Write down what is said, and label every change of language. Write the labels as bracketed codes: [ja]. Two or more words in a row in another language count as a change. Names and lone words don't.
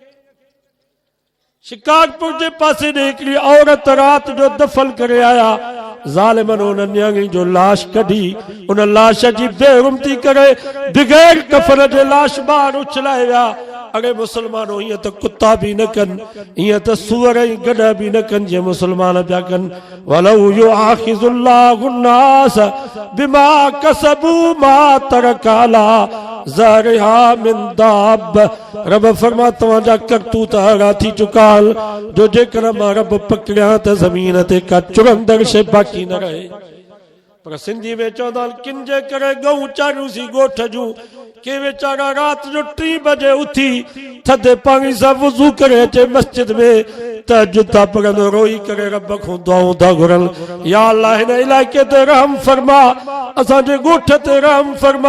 [sd] शिकारपुर जे पासे ॾे हिकिड़ी औरत रात जो दफ़न करे आया ज़ालिमनि उन न्याणी जो लाश कढी उन लाश जी बेरुमती करे बग़ैर कफन जे लाश ॿाहिरि उछलाए विया। अॻे मुसलमानो हीअं त कुत्ता भी न कनि हीअं त सूअर ऐं गॾ भी न कनि जीअं मुसलमान पिया कनि। [ar] ولو يؤاخذ الله الناس بما كسبوا ما ترك على ظهرها من دابة [sd] रब फरमा तव्हांजा करतूत अहिड़ा थी चुका जो जेकर मां रब पकड़िया त ज़मीन ते का चुरंदड़ शइ बाक़ी न रहे। पर सिंधी में चवंदा किन जे करे गऊं चारियूंसीं ॻोठ जूं के वेचारा रात जो 3 बजे उथी थधे पाणी सां वुज़ू करे अचे मस्जिद में तहज्जुद था पढ़ंदो रोई करे रब खां दुआऊं था घुरनि या अल्लाह हिन इलाइक़े ते रहम फरमा असांजे ॻोठ ते रहम फरमा।